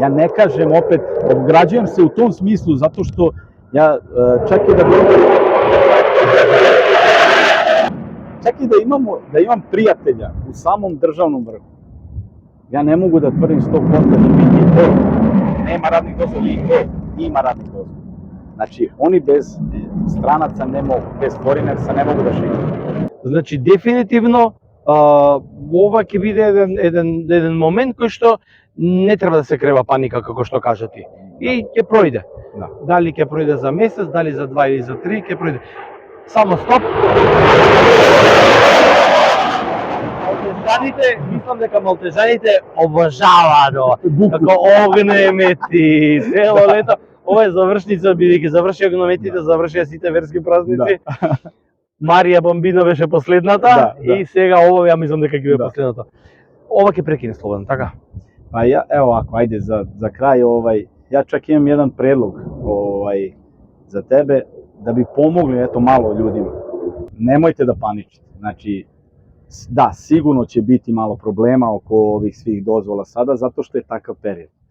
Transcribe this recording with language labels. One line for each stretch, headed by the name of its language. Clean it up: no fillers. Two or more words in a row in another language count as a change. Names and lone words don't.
Serbian: Ja ne kažem opet, ograđujem se u tom smislu zato što ja čak i da imam prijatelja u samom državnom vrhu. Ja ne mogu da tvrdim 100% da će biti nema radnih dozvola i ima radnih dozvola. Znači, oni bez stranaca ne mogu, bez foreinersa ne mogu da žive.
Macedonian: Значи, дефинитивно, ова ќе биде еден момент кој што не треба да се крева паника, како што кажа ти. И ќе пројде. Дали ќе пројде за месец, дали за 2 или за 3, ќе пројде. Само стоп. Малтежаните, мислам дека малтежаните обожаваат како огнемети, цело лето, ова е завршница, бидејќи завршија гнометите, завршија сите верски празници. Марија Бомбино беше последната и сега ова ја мислам дека ќе биде последната. Ова ќе прекине слободно, така?
Serbian: Pa ja, evo ovako, ajde za kraj, ja čak imam jedan predlog za tebe, da bi pomogli eto malo ljudima. Nemojte da paničite, znači, da, sigurno će biti malo problema oko ovih svih dozvola sada, zato što je takav period.